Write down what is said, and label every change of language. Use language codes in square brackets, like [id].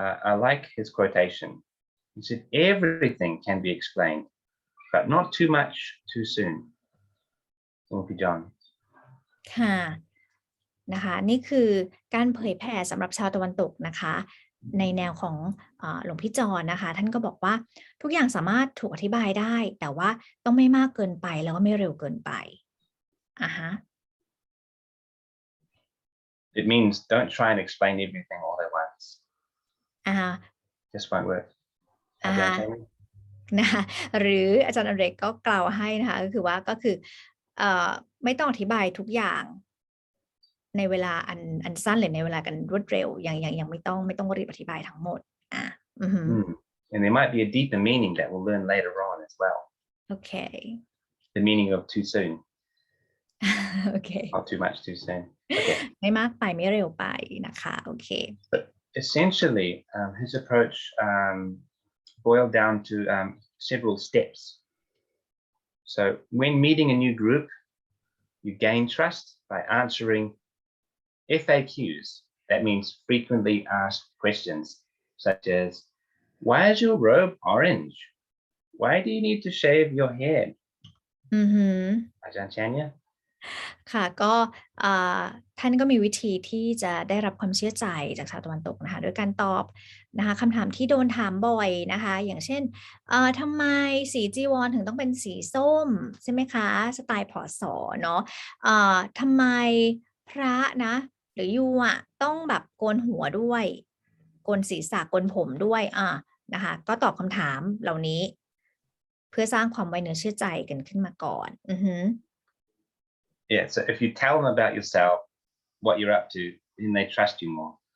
[en] I like his quotation. He said, everything can be explained, but not too much too soon. John. [th] ค่ะนะคะนี่คือการเผยแผ่สำหรับชาวตะวันตกนะคะในแนวของหลวงพี่จรนะคะท่านก็บอกว่าทุกอย่างสามารถถูกอธิบายได้แต่ว่าต้องไม่มากเกินไปแล้วก็ไม่เร็วเกินไป [en] It means don't try and explain everything all at once. Just one word. [th] นะคะหรืออาจารย์อเดรกก็กล่าวให้นะคะก็คือว่าก็คือไม่ต้องอธิบายทุกอย่างในเวลาอันสั้นหรือในเวลากันรวดเร็วยังไม่ต้องรีบอธิบายทั้งหมด [en] And there might be a deeper meaning that we'll learn later on as well. Okay. The meaning of too soon. Okay. Not too much too soon. Okay. [th] ไม่มากไปไม่เร็วไปนะคะโอเค [en] But essentially, his approach boiled down to several steps. So when meeting a new group, you gain trust by answering FAQs. That means frequently asked questions, such as, why is your robe orange? Why do you need to shave your head? Ajahn Chanya? [th] ค่ะก็ท่านก็มีวิธีที่จะได้รับความเชื่อใจจากชาวตะวันตกนะคะโดยการตอบนะคะคำถามที่โดนถามบ่อยนะคะอย่างเช่นทำไมสีจีวรถึงต้องเป็นสีส้มใช่ไหมคะสไตล์ผอสเนาะทำไมพระนะหรือยูต้องแบบโกนหัวด้วยโกนศีรษะโกนผมด้วยนะคะก็ตอบคำถามเหล่านี้เพื่อสร้างความไว้เนื้อเชื่อใจกันขึ้นมาก่อน [en] Yeah, so if you tell them about yourself, what you're up to, then they trust you more.